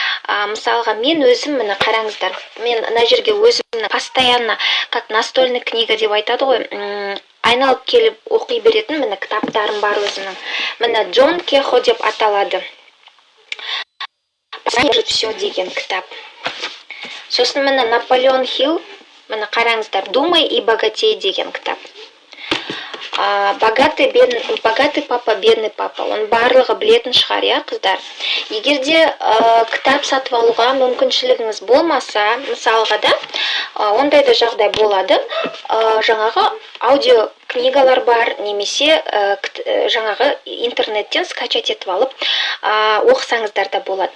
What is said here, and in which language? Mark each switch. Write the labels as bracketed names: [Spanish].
[Kazakh] Мысалға, мен өзім, міне қараңыздар, мен мына жерге өзімнің постоянно, [Russian] как настольный книга [Kazakh] деп айтады ғой, айналып келіп оқи беретін міне кітаптарым бар өзімнің. Міне Джон Кехо деп аталады. Все деген кітап. Сосын міне Наполеон Хилл, міне қараңыздар, [Russian] «Думай и богатей» [Kazakh] деген кітап. [Russian] Богатый папа, бедный папа. [Kazakh] Он барлығы білетін шығар, қыздар. Егерде кітап сатып алуға мүмкіншілігіңіз болмаса, мысалға да, ондай да жағдай болады. Жаңағы аудио книгалар бар, немесе жаңағы интернеттен скачать етіп алып оқысаңыздар да болады.